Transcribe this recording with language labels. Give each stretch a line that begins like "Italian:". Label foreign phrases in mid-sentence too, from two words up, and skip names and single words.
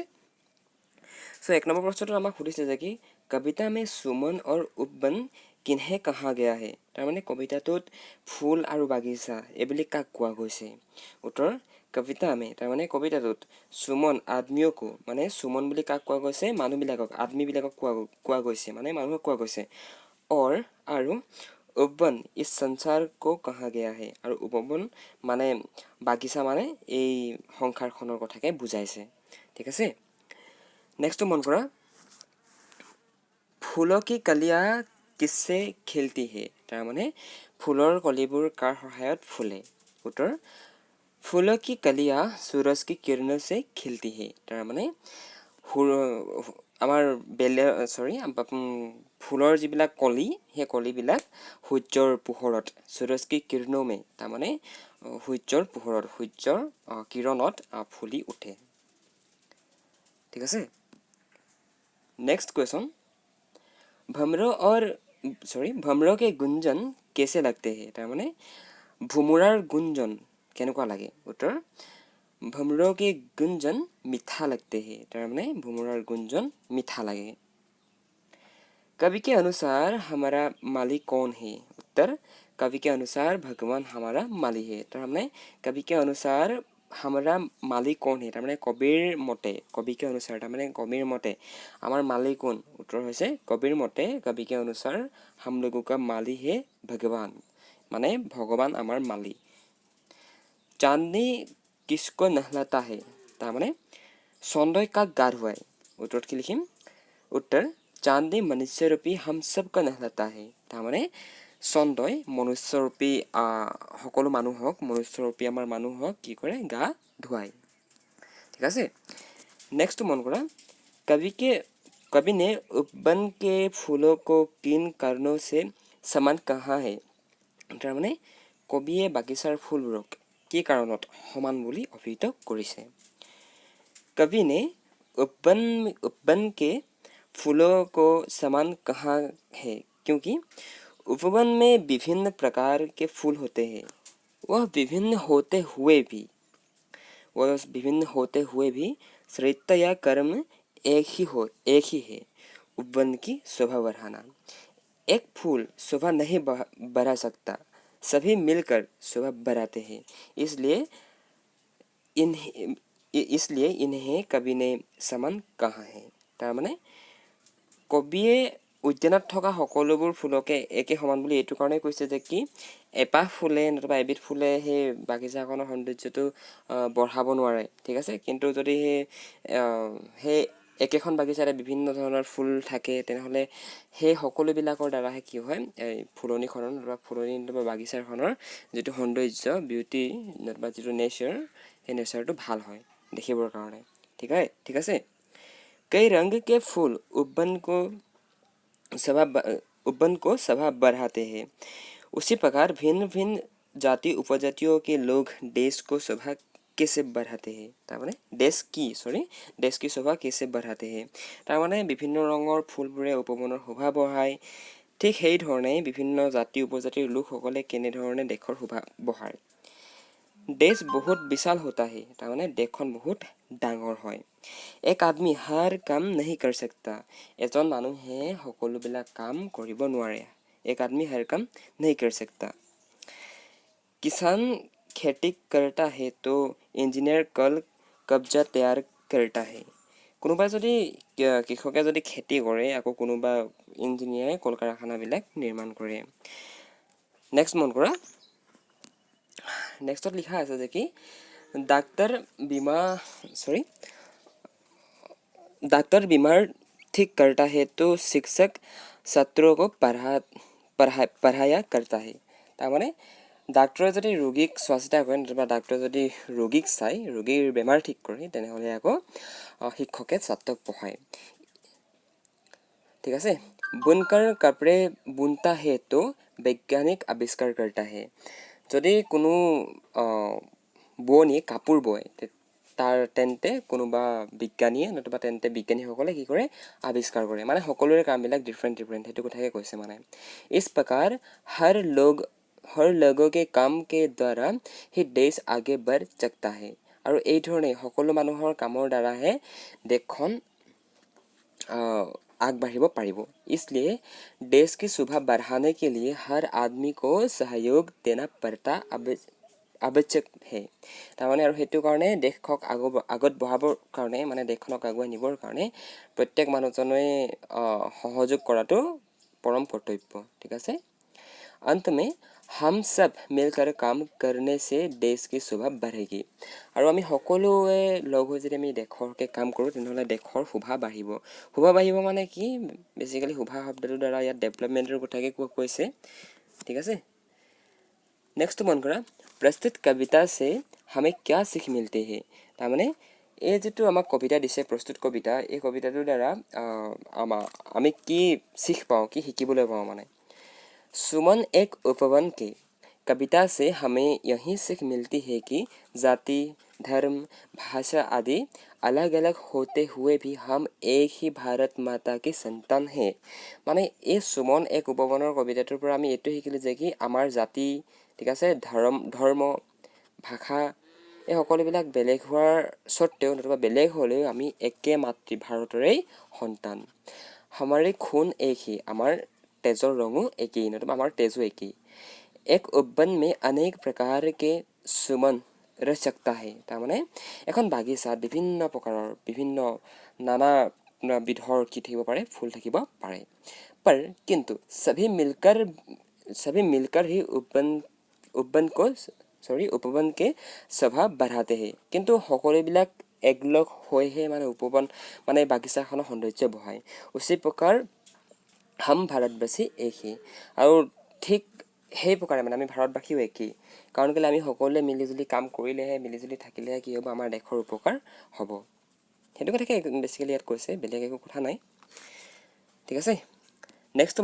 Assamese: সো 1 নম্বৰ প্ৰশ্নটো আমাক সুধিছে যে কি
Hindi: कविता में सुमन और उपवन किन्हें कहा गया है।
Assamese: তাৰমানে কবিতাটোত ফুল আৰু বাগিচা এইবুলি কাক কোৱা গৈছে। উত্তৰ
Hindi: कविता में
Assamese: তাৰমানে কবিতাটোত
Hindi: सुमन आदमियों को
Assamese: মানে সুমন বুলি কাক কোৱা গৈছে, মানুহবিলাকক আদমিবিলাকক কোৱা গৈছে, মানে মানুহক কোৱা গৈছে।
Hindi: আৰু उपवन इस संसार को कहा गया है। और उपवन माने बागिचा माने
Assamese: এই সংসাৰখনৰ কথাকে বুজাইছে, ঠিক আছে। নেক্সট মন কৰা ফুলৰ
Hindi: की कलियाँ किससे खिलती है।
Assamese: তাৰমানে ফুলৰ কলিবোৰ কাৰ সহায়ত ফুলে। উত্তৰ ফুলৰ
Hindi: की कलियाँ सूरज की किरणों से खिलती है।
Assamese: তাৰমানে আমাৰ ফুলৰ যিবিলাক কলি সেই কলিবিলাক সূৰ্যৰ পোহৰত
Hindi: सूरज की किरणों में
Assamese: তাৰমানে সূৰ্যৰ পোহৰত সূৰ্যৰ কিৰণত ফুলি উঠে, ঠিক আছে।
Hindi: नेक्स्ट क्वेश्चन भमरो के गुंजन कैसे लगते हैं।
Assamese: তাৰমানে ভুমুৰাৰ গুঞ্জন কেনেকুৱা লাগে।
Hindi: উত্তৰ भमरो के गुंजन मीठा लगते हैं।
Assamese: তাৰমানে ভুমুৰাৰ গুঞ্জন मीठा লাগে।
Hindi: कवि के अनुसार हमारा मालिक कौन है। उत्तर कवि के अनुसार भगवान हमारा मालिक है। তাৰমানে कवि के अनुसार हमारा मालिक कौन है।
Assamese: তাৰমানে কবিৰ মতে,
Hindi: कवि के अनुसार
Assamese: তাৰমানে কবিৰ মতে আমাৰ মালিক কোন। উত্তৰ হৈছে কবিৰ মতে
Hindi: कवि के अनुसार हम लोगों का मालिक है भगवान,
Assamese: মানে ভগৱান আমাৰ মালিক।
Hindi: চাঁদনি किसको नहलाता है।
Assamese: তাৰমানে চন্দ্ৰই কাক গা ধুৱায়। উত্তৰত কি লিখিম। উত্তৰ চাঁদনি মনুষ্যৰূপী
Hindi: हम सबको नहलाता है।
Assamese: তাৰমানে চন্দ্ৰই মনুষ্যৰূপী সকলো মানুহক, মনুষ্যৰূপী আমাৰ মানুহক কি কৰে, গা ধুৱায়, ঠিক আছে।
Hindi: नेक्स्ट मन करा कवि ने उपवन के फूलों को किन कारणों से समान कहा है।
Assamese: তাৰমানে কবিয়ে বাগিচাৰ ফুলবোৰক কি কাৰণত সমান বুলি অভিহিত কৰিছে।
Hindi: कवि ने उपवन के फूलों को समान कहा है क्योंकि उपवन में विभिन्न प्रकार के फूल होते हैं। वह विभिन्न होते हुए भी चरित्र या कर्म एक ही है। उपवन की शोभा बढ़ाना। एक फूल शोभा नहीं बढ़ा सकता, सभी मिलकर शोभा बढ़ाते हैं। इसलिए इन्हें कवि ने समान कहा है।
Assamese: তাৰমানে কবিয়ে উদ্যানত থকা সকলোবোৰ ফুলকে একে সমান বুলি এইটো কাৰণে কৈছে যে কি এপাহ ফুলে নতুবা এবিধ ফুলে সেই বাগিচাখনৰ সৌন্দৰ্যটো বঢ়াব নোৱাৰে, ঠিক আছে। কিন্তু যদি সেই একেখন বাগিচাতে বিভিন্ন ধৰণৰ ফুল থাকে তেনেহ'লে সেই সকলোবিলাকৰ দ্বাৰাহে কি হয়, এই ফুলনিখনৰ নতুবা বাগিচাখনৰ যিটো সৌন্দৰ্য বিউটি নতুবা যিটো নেচাৰ, সেই নেচাৰটো ভাল হয় দেখিবৰ কাৰণে, ঠিক আছে।
Hindi: कई रंग के फूल उपवन को शोभा बढ़ाते हैं। उसी प्रकार भिन्न भिन्न जाति उपजातियों के लोग देश को शोभा कैसे बढ़ाते हैं। তাৰমানে देश की शोभा कैसे बढ़ाते हैं।
Assamese: তাৰমানে বিভিন্ন ৰঙৰ ফুলবোৰে উপবনৰ শোভা বঢ়ায়। ঠিক সেই ধৰণে বিভিন্ন জাতি উপজাতিৰ লোকসকলে কেনেধৰণে দেশৰ শোভা বঢ়ায়।
Hindi: देश बहुत विशाल होता है।
Assamese: তাৰমানে দেশখন বহুত ডাঙৰ হয়।
Hindi: एक आदमी हर काम नहीं कर सकता।
Assamese: এজন মানুহে সকলোবিলাক কাম কৰিব নোৱাৰে।
Hindi: एक आदमी हर काम नहीं कर सकता। किसान खेती करता है तो इंजीनियर कल कब्जा तैयार करता है।
Assamese: কোনোবাই যদি কৃষকে যদি খেতি কৰে আকৌ কোনোবা ইঞ্জিনিয়াৰে কল কাৰখানাবিলাক নিৰ্মাণ কৰে। নেক্সট মন কৰা নেক্সটত লিখা আছে যে কি
Hindi: डॉक्टर बीमार ठीक करता है तो शिक्षक छात्रों को पढ़ाया करता है।
Assamese: তাৰমানে ডাক্তৰে যদি ৰোগীক চোৱা চিতা কৰে নতুবা ডাক্তৰে যদি ৰোগীক চাই ৰোগীৰ বেমাৰ ঠিক কৰে তেনেহ'লে আকৌ শিক্ষকে ছাত্ৰক পঢ়ায় ঠিক আছে
Hindi: बुनकर कपड़े बुनता है तो वैज्ञानिक आविष्कार करता है
Assamese: যদি কোনো বোৱনীয়ে কাপোৰ বয় তাৰ তেন্তে কোনোবা বিজ্ঞানীয়ে নতুবা তেন্তে বিজ্ঞানীসকলে কি কৰে আৱিষ্কাৰ কৰে মানে সকলোৰে কামবিলাক ডিফাৰেণ্ট সেইটো কথাকে কৈছে মানে
Hindi: इस प्रकार हर लोगों के काम के द्वारा ही देश आगे बढ़ सकता है
Assamese: আৰু এই ধৰণে সকলো মানুহৰ কামৰ দ্বাৰাহে দেশখন আগবাঢ়িব পাৰিব
Hindi: इसलिए देश की शोभा बढ़ाने के लिए हर आदमी को सहयोग देना पड़ता
Assamese: আৱশ্যক হে তাৰমানে আৰু সেইটো কাৰণে দেশক আগত বঢ়াবৰ কাৰণে মানে দেশখনক আগুৱাই নিবৰ কাৰণে প্ৰত্যেক মানুহজনে সহযোগ কৰাটো
Hindi: परम कर्तव्य ठीक है अंत में हम सब मिलकर काम करने से देश की शोभा बढ़ेगी
Assamese: আৰু আমি সকলোৱে লগ হৈ যদি আমি দেশৰকে কাম কৰোঁ তেনেহ'লে দেশৰ শোভা বাঢ়িব মানে কি বেচিকেলি শোভা শব্দটোৰ দ্বাৰা ইয়াত ডেভেলপমেণ্টৰ কথাকে কৈছে ঠিক আছে
Hindi: नेक्स्ट मन करा प्रस्तुत कविता से हमें क्या सीख मिलती है
Assamese: তাৰমানে এই যেটো আমাক কবিতা দিছে প্ৰস্তুত কবিতা এই কবিতাটোৰ দ্বাৰা আমি কি শিখ পাওঁ কি শিকিবলৈ পাওঁ মানে
Hindi: सुमन एक उपवन की कविता से हमें यही सीख मिलती है कि जाति धर्म भाषा आदि अलग अलग होते हुए भी हम एक ही भारत माता की संतान हैं
Assamese: মানে এই সুমন এক উপবনৰ কবিতাটোৰ পৰা আমি এইটো শিকিলোঁ যে কি আমাৰ জাতি ঠিক আছে ধৰ্ম ভাষা এই সকলোবিলাক বেলেগ হোৱাৰ স্বত্তেও নতুবা বেলেগ হ'লেও আমি একে মাতৃ ভাৰতৰেই সন্তান
Hindi: हमारे खून एक ही
Assamese: আমাৰ তেজৰ ৰঙো একেই নতুবা আমাৰ তেজো একেই এক উদ্যান
Hindi: में अनेक प्रकार के सुमन रह सकता है
Assamese: তাৰমানে এখন বাগিচাত বিভিন্ন প্ৰকাৰৰ বিভিন্ন নানা বিধৰ কি থাকিব পাৰে ফুল থাকিব পাৰে
Hindi: पर किंतु सभी मिलकर ही उपवन के शोभा बढ़ाते हैं
Assamese: কিন্তু সকলোবিলাক একলগ হৈহে মানে উপবন মানে বাগিচাখনৰ সৌন্দৰ্য বঢ়ায়
Hindi: उसी प्रकार हम
Assamese: भारतবাসী একেই আৰু ঠিক সেই প্ৰকাৰে মানে আমি ভাৰতবাসীও একেই কাৰণ কেলে আমি সকলোৱে মিলিজুলি কাম কৰিলেহে মিলিজুলি থাকিলেহে কি হ'ব আমাৰ দেশৰ উপকাৰ হ'ব সেইটো কথাকে বেছিকেলি ইয়াত কৈছে বেলেগ একো কথা নাই ঠিক আছে नेक्स्ट